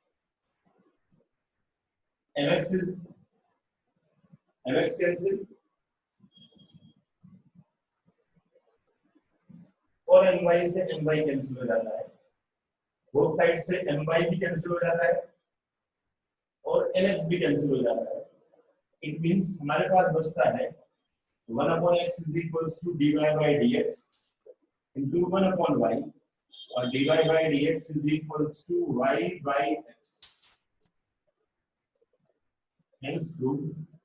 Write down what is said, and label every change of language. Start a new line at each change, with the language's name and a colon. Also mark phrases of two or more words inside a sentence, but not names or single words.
Hindi: mx कैंसिल और my से my कैंसिल हो जाता है।
English: both side
Hindi: से my भी कैंसिल हो जाता है और nx भी कैंसिल हो जाता है।
English: it means
Hindi: हमारे पास बचता है
English: 1 upon x is equals to dy by dx into 1 upon y और dy by dx is equals to y by x। Hence proved